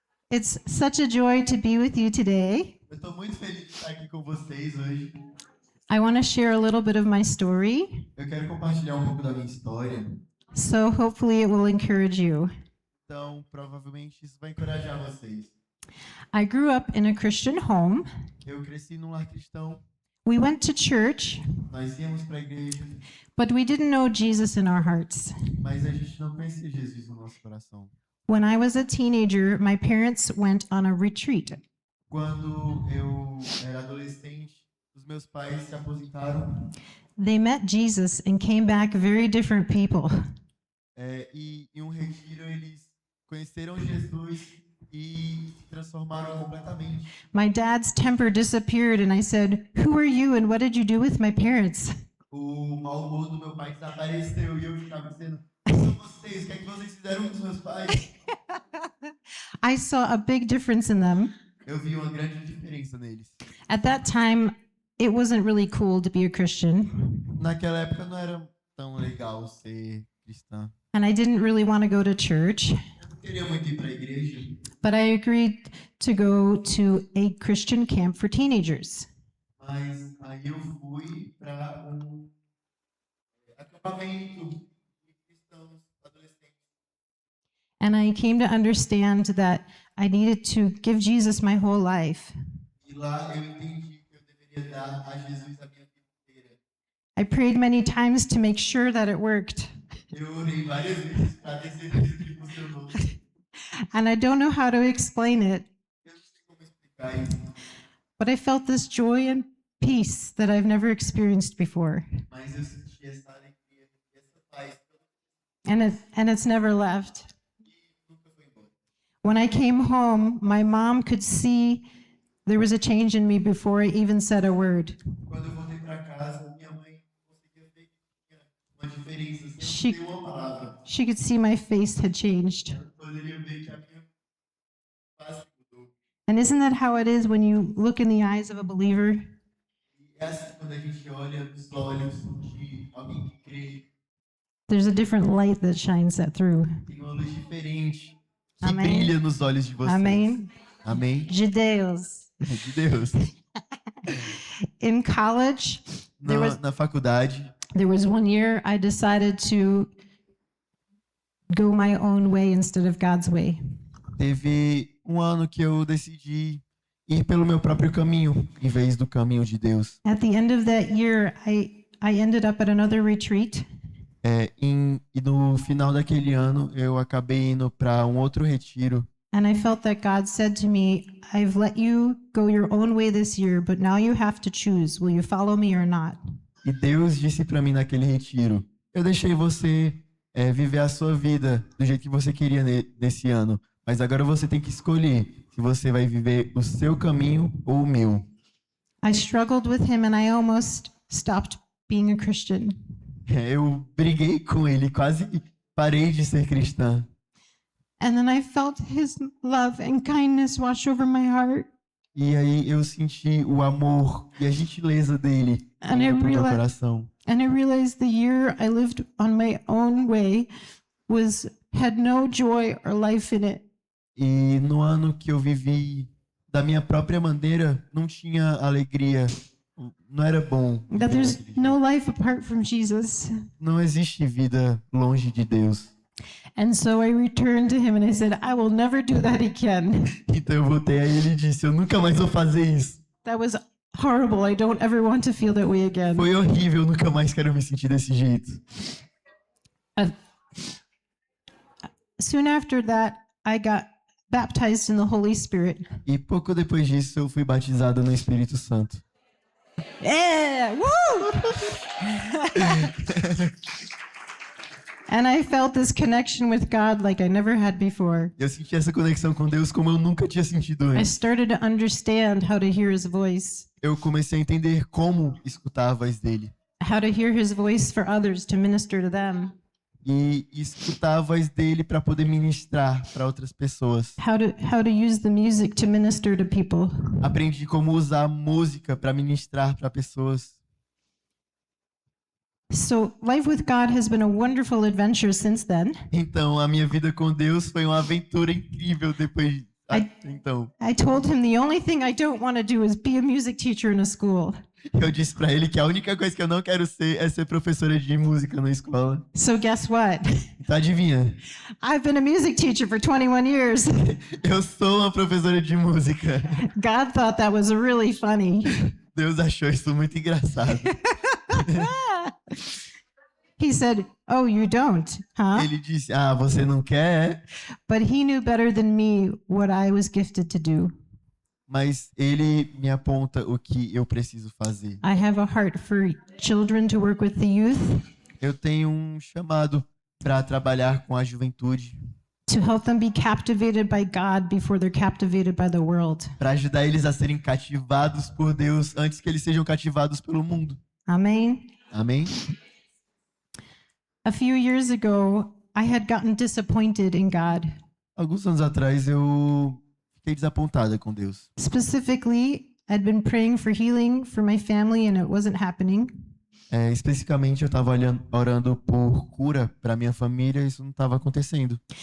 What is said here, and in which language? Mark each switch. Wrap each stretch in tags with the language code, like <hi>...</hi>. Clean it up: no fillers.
<en>It's such a joy to be with you today.</en> <pt>Eu estou muito feliz de estar aqui com vocês hoje.</pt> <en>I want to share a little bit of my story,</en> <pt>Eu quero compartilhar um pouco da minha história.</pt> <en>so hopefully it will encourage you.</en> <pt>Então, provavelmente isso vai encorajar vocês.</pt> <en>I grew up in a Christian home</en> <pt>Eu cresci num lar cristão</pt> <en>We went to church,</en> <pt>Nós íamos para a igreja,</pt> <en>but we didn't know Jesus in our hearts.</en> <pt>mas a gente não conhecia Jesus no nosso coração.</pt> <en>When I was a teenager, my parents went on a retreat.</en> <pt>Quando eu era adolescente, os meus pais se aposentaram</pt> <en>They met Jesus and came back very different people.</en> <pt>e em um retiro eles conheceram Jesus e se transformaram completamente.</pt> <en>My dad's temper disappeared, and I said, "Who are you and what did you do with my parents?"</en> <pt>O mau humor do meu pai desapareceu e eu ficava dizendo: quem são vocês? O que é que vocês fizeram com os meus pais?</pt> <en>I saw a big difference in them.</en> <pt>Eu vi uma grande diferença neles.</pt> <en>At that time, it wasn't really cool to be a Christian,</en> <pt>Naquela época não era tão legal ser cristã.</pt> <en>and I didn't really want to go to church,</en> <pt>Eu não queria muito ir para a igreja,</pt> <en>but I agreed to go to a Christian camp for teenagers.</en> <pt>mas aí eu fui para um acampamento de cristãos adolescentes.</pt> <en>And I came to understand that I needed to give Jesus my whole life.</en> <pt>E lá eu entendi que eu deveria dar a Jesus a minha vida inteira.</pt> <en>I prayed many times to make sure that it worked.</en> <pt>Eu orei várias vezes para ter certeza que funcionou.</pt> <en>And I don't know how to explain it,</en> <pt>Eu não sei como explicar isso,</pt> <en>but I felt this joy and peace that I've never experienced before.</en> <pt>mas eu senti essa alegria e essa paz</pt> <en>And it's never left.</en> <pt>e nunca foi embora.</pt> <en>When I came home, my mom could see there was a change in me before I even said a word.</en> <pt>Quando eu voltei para casa, minha mãe conseguia ver que tinha uma diferença sem</pt> <en>She-</en> <pt>eu ter uma palavra.</pt> <en>She could see my face had changed.</en> <pt>Ela poderia ver que a minha face mudou.</pt> <en>And isn't that how it is when you look in the eyes of a believer?</en> <pt>E é assim quando a gente olha nos olhos de alguém que crê,</pt> <en>There's a different light that shines that through.</en> <pt>tem uma luz diferente que Amém. brilha nos olhos de vocês. Amém. Amém. De Deus. De Deus.</pt> <en>In college, there was</en> <pt>Na faculdade,</pt> <en>there was one year I decided to go my own way instead of God's way.</en> <pt>teve um ano que eu decidi ir pelo meu próprio caminho, em vez do caminho de Deus.</pt> <en>At the end of that year, I ended up at another retreat,</en> <pt>E no final daquele ano, eu acabei indo para um outro retiro.</pt> <en>and I felt that God said to me, "I've let you go your own way this year, but now you have to choose. Will you follow me or not?"</en> <pt>E Deus disse para mim naquele retiro: eu deixei você viver a sua vida do jeito que você queria nesse ano, mas agora você tem que escolher se você vai viver o seu caminho ou o meu.</pt> <en>I struggled with him, and I almost stopped being a Christian.</en> <pt>Eu briguei com ele, quase parei de ser cristã.</pt> <en>And then I felt his love and kindness wash over my heart.</en> <pt>E aí eu senti o amor e a gentileza dele</pt> <en>And I</en> <pt>indo pro meu</pt> <en>realized-</en> <pt>coração.</pt> <en>And I realized the year I lived on my own way had no joy or life in it.</en> <pt>E no ano que eu vivi da minha própria maneira, não tinha alegria, não era bom.</pt> <en>That there's no life apart from Jesus.</en> <pt>Não existe vida longe de Deus.</pt> <en>And so I returned to him and I said, "I will never do that again."</en> <pt>Então eu voltei a ele e disse: eu nunca mais vou fazer isso.</pt> <en>That was horrible. I don't ever want to feel that way again.</en> <pt>Foi horrível, eu nunca mais quero me sentir desse jeito.</pt> <en>Soon after that, I got baptized in the Holy Spirit.</en> <pt>E pouco depois disso eu fui batizado no Espírito Santo.</pt> <en>Yeah! Woo! And I felt this connection with God like I never had before.</en> <pt>Eu senti essa conexão com Deus como eu nunca tinha sentido</pt> <en>I</en> <pt>antes.</pt> <en>started to understand how to hear his voice,</en> <pt>Eu comecei a entender como escutar a voz dele.</pt> <en>how to hear his voice for others to minister to them,</en> <pt>E escutar a voz dele para poder ministrar para outras pessoas.</pt> <en>how to use the music to minister to people.</en> <pt>Aprendi como usar a música para ministrar para pessoas.</pt> <en>So life with God has been a wonderful adventure since then.</en> <pt>Então, a minha vida com Deus foi uma aventura incrível depois. Então,</pt> <en>I told him the only thing I don't want to do is be a music teacher in a school.</en> <pt>eu disse para ele que a única coisa que eu não quero ser é ser professora de música na escola.</pt> <en>So guess what?</en> <pt>Então, adivinha?</pt> <en>I've been a music teacher for 21 years.</en> <pt>Eu sou uma professora de música.</pt> <en>God thought that was really funny.</en> <pt>Deus achou isso muito engraçado.</pt> <en>He said, "Oh, you don't, huh?"</en> <pt>Ele disse, você não quer?</pt> <en>But he knew better than me what I was gifted to do.</en> <pt>Mas ele me aponta o que eu preciso fazer.</pt> <en>I have a heart for children to work with the youth,</en> <pt>Eu tenho um chamado para trabalhar com a juventude,</pt> <en>to help them be captivated by God before they're captivated by the world.</en> <pt>para ajudar eles a serem cativados por Deus antes que eles sejam cativados pelo mundo.</pt> <en>Amen.</en> <pt>Amém?</pt> <en>A few years ago, I had gotten disappointed in God.</en> <pt>Alguns anos atrás eu fiquei desapontada com Deus.</pt> <en>Specifically, I'd been praying for healing for my family and it wasn't happening.</en> <pt>Especificamente, eu estava orando por cura para minha família e isso não estava acontecendo.</pt>